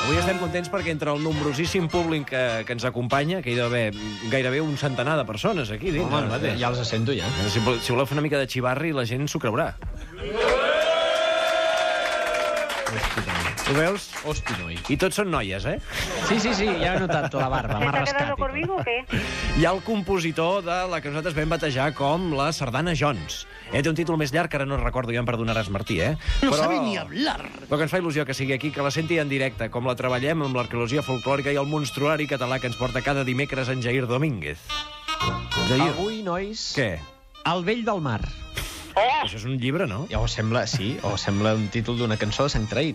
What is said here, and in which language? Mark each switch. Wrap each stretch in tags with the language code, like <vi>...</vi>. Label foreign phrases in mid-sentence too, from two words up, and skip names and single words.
<ca>estem contents perquè entre el nombrosíssim públic que ens acompanya, que hi ha d'haver gairebé un centenar de persones aquí dins. Home, ja els sento, ja. Si voleu fer una mica de xivarri, la gent s'ho creurà. Ho veus? Hosti, noi. I tots són noies, eh? Sí, ja he notat la barba, m'ha</ca> <es>¿Te ha</es> <ca>rascat.</ca> <es>quedado conmigo o qué?</es> <ca>Hi ha el compositor de la que nosaltres vam batejar com la Sardana Jones. Té un títol més llarg, que ara no recordo, ja em perdonaràs, Martí, eh?</ca> <es>No sabe ni hablar.</es> <ca>Però que ens fa il·lusió que sigui aquí, que la senti en directe, com la treballem amb l'arqueologia folclòrica i el monstruari català que ens porta cada dimecres en Jair Domínguez. Jair. Avui, nois... Què? El vell del mar. Això és un llibre, no? O sembla un títol d'una cançó de Sant Traït.</ca>